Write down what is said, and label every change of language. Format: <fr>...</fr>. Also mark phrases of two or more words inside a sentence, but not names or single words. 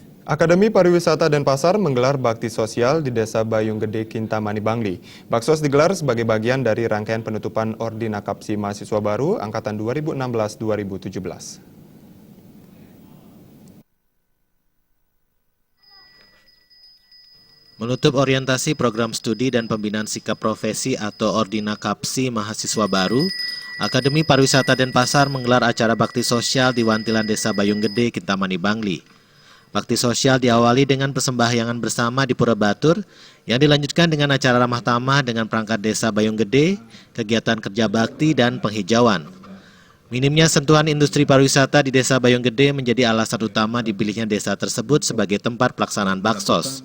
<id>Akademi Pariwisata Denpasar menggelar bakti sosial di Desa Bayung Gede, Kintamani, Bangli. Baksos digelar sebagai bagian dari rangkaian penutupan Ordina Kapsi Mahasiswa Baru Angkatan 2016-2017. Menutup orientasi program studi dan pembinaan sikap profesi atau Ordina Kapsi Mahasiswa Baru, Akademi Pariwisata Denpasar menggelar acara bakti sosial di Wantilan Desa Bayung Gede, Kintamani, Bangli. Bakti sosial diawali dengan persembahyangan bersama di Pura Batur, yang dilanjutkan dengan acara ramah tamah dengan perangkat Desa Bayung Gede, kegiatan kerja bakti, dan penghijauan. Minimnya sentuhan industri pariwisata di Desa Bayung Gede menjadi alasan utama dipilihnya desa tersebut sebagai tempat pelaksanaan baksos.</id>